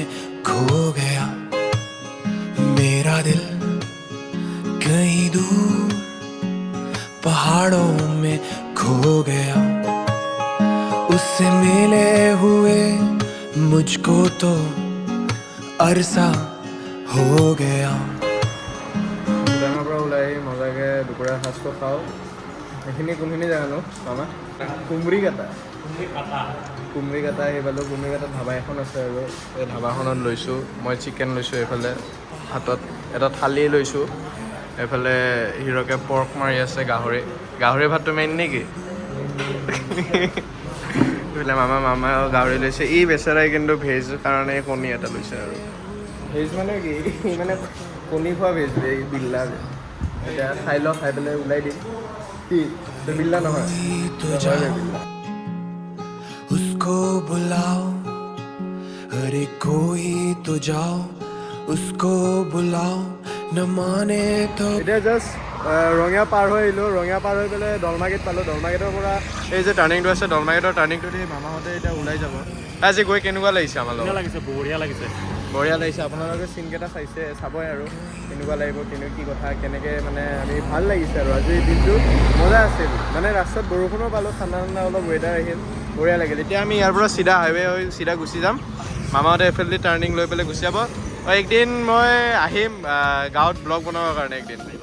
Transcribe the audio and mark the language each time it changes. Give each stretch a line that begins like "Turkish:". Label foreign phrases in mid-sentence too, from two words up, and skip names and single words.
Hindi: खो गया मेरा दिल कहीं दूर पहाड़ों में खो गया उससे मिले हुए मुझको तो अरसा हो गया
Assamese: ভূটানৰ পৰা ওলাই আহি মজাকৈ দুপৰীয়া সাজটো খাওঁ সেইখিনি কোনখিনি জানো মামা কুমৰি কাটা আহি পালোঁ কুমৰি কাটাত ধাবা এখন আছে আৰু এই ধাবাখনত লৈছোঁ মই চিকেন লৈছোঁ এইফালে হাতত এটা থালি লৈছোঁ এইফালে হিৰকে পৰ্ক মাৰি আছে গাহৰি ভাতটো মেইন নেকি এইফালে মামা গাহৰি লৈছে ই বেচেৰাই কিন্তু ভেজ কাৰণে কণী এটা লৈছে আৰু ভেজ মানে কি মানে কণী খোৱা ভেজ এই বিল্লা এতিয়া খাই লওঁ খাই পেলাই ওলাই দিম কি বিল্লা নহয়
Hindi: तो जाओ उसको बुलाओ अरे कोई तो जाओ उसको बुलाओ न माने तो
Assamese: এতিয়া জাষ্ট ৰঙিয়া পাৰ হৈ আহিলোঁ ৰঙিয়া পাৰ হৈ পেলাই দলমাগেট পালোঁ দলমাগেটৰ পৰা এই যে টাৰ্ণিংটো আছে দলমাগেটৰ টাৰ্ণিংটো দি মামাহঁতে এতিয়া ওলাই যাব আজি গৈ কেনেকুৱা লাগিছে আমাৰ লগত লাগিছে বঢ়িয়া লাগিছে আপোনালোকে চিনকেইটা চাইছে চাবই আৰু কেনেকুৱা লাগিব কি কথা কেনেকৈ মানে আমি ভাল লাগিছে আৰু আজি দিনটো মজা আছিল মানে ৰাস্তাত বৰষুণো পালোঁ ঠাণ্ডা অলপ ৱেডাৰ আহিল বঢ়িয়া লাগিল এতিয়া আমি ইয়াৰ পৰা চিধা হাইৱে হৈ চিধা গুচি যাম মামাহঁতে এইফালেদি টাৰ্ণিং লৈ পেলাই গুচি যাব একদিন মই আহিম গাঁৱত ব্লগ বনাবৰ কাৰণে একদিন